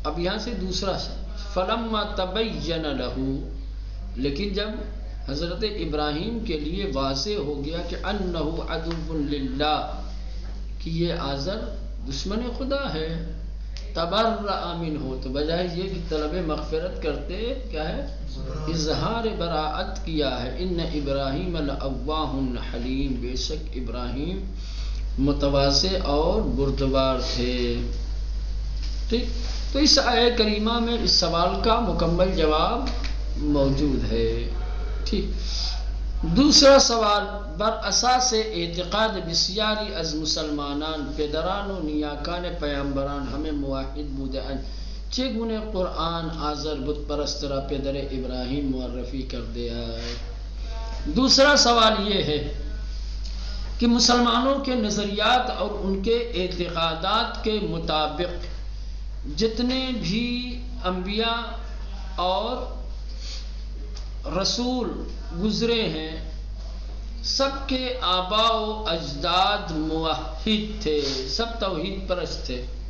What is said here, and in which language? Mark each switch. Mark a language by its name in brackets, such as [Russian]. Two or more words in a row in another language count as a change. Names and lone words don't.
[Urdu] اب یہاں سے دوسرا [Arabic] فلما تبین لہ، [Urdu] لیکن جب حضرت ابراہیم کے لیے واضح ہو گیا کہ [Arabic] انہ عدو للہ، [Urdu] کہ یہ آزر دشمن خدا ہے، [Arabic] تبرأ منہ، [Urdu] تو بجائے یہ کہ طلب مغفرت کرتے کیا ہے اظہار براءت کیا ہے، [Arabic] ان ابراہیم لأواہ حلیم، [Urdu] بے شک ابراہیم متواضع اور بردبار تھے. ٹھیک، تو اس آیہ کریمہ میں اس سوال کا مکمل جواب موجود ہے. ٹھیک، دوسرا سوال، [Persian] بر اساس اعتقاد بسیاری از مسلمانان پدران و نیاکان پیامبران ہمیں موحد بودن چگونه قرآن آزر بت پرست را پدر ابراہیم معرفی [Urdu] کر دیا ہے. دوسرا سوال یہ ہے کہ مسلمانوں کے نظریات اور ان کے اعتقادات کے مطابق جتنے بھی انبیاء اور رسول گزرے ہیں سب کے آباء و اجداد موحد تھے، سب توحید پرست تھے.